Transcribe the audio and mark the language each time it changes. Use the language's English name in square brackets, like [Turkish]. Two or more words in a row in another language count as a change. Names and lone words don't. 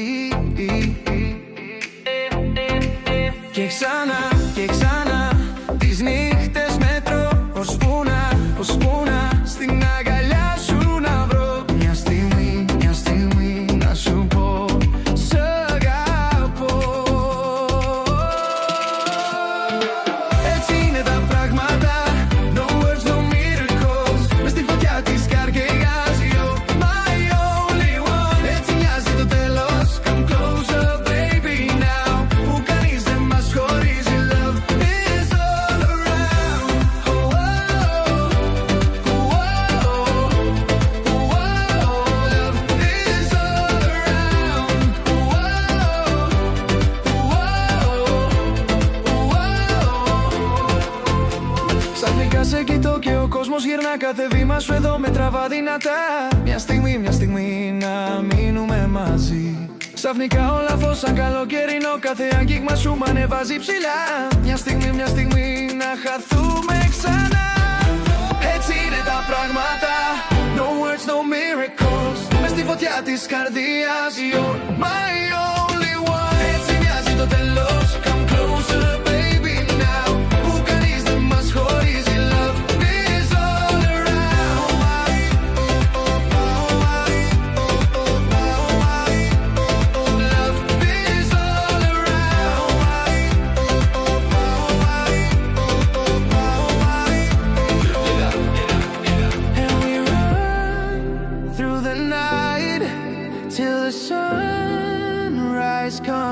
[Greek] Και ξανά τις νύχτες μετρώ, ώσπου να στην αγκαλιά σου να βρω. Μια στιγμή να σου πω σ' αγαπώ. Έτσι είναι τα πράγματα, [English] no words, no miracles. [Greek] Μες στη φωτιά της καρδιάς, [English] you're my only one. [Greek] Έτσι μοιάζει το τέλος, [English] come closer baby now. [Greek] Που κανείς δεν μας χωρίζει, [English] love is all around. Oh, oh, oh, oh, love is all around. [Greek] Ξαφνικά σε κοιτώ και ο κόσμος γυρνά. Κάθε βήμα σου εδώ με τραβά δυνατά. Μια στιγμή να μείνουμε μαζί. Ξαφνικά όλα φως σαν καλοκαιρινό. Κάθε άγγιγμα σου μ' ανεβάζει ψηλά. Μια στιγμή να χαθούμε ξανά. Έτσι είναι τα πράγματα, [English] no words, no miracles. [Greek] Μες στη φωτιά της καρδιάς, [English] you're my only one. [Greek] Έτσι μοιάζει το τέλος, [English] come closer baby now. [Greek] Που κανείς δεν μας χωρίζει, [English] love is all around. Love is all around. And we run through the night till the sunrise comes.